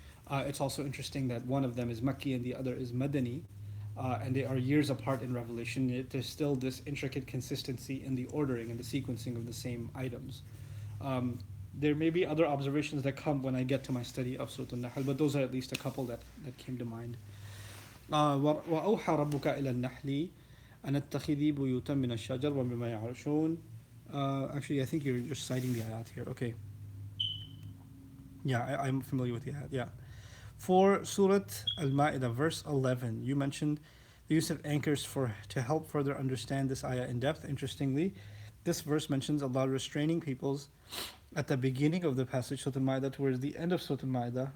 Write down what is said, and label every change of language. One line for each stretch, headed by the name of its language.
English: It's also interesting that one of them is Makki and the other is Madani, and they are years apart in revelation, yet there's still this intricate consistency in the ordering and the sequencing of the same items. There may be other observations that come when I get to my study of Surah Al-Nahl, but those are at least a couple that came to mind.
Arabic: وأوحى ربك إلى النحل أن اتخذي بيوتا من الشجر ومما يعرشون.
English: Actually, I think you're just citing the ayat here. Okay. Yeah, I'm familiar with the ayat. Yeah. For Surah Al-Ma'idah, verse 11, you mentioned the use of anchors to help further understand this ayah in depth. Interestingly, this verse mentions Allah restraining peoples at the beginning of the passage, Surah Al-Ma'idah, towards the end of Surah Al-Ma'idah.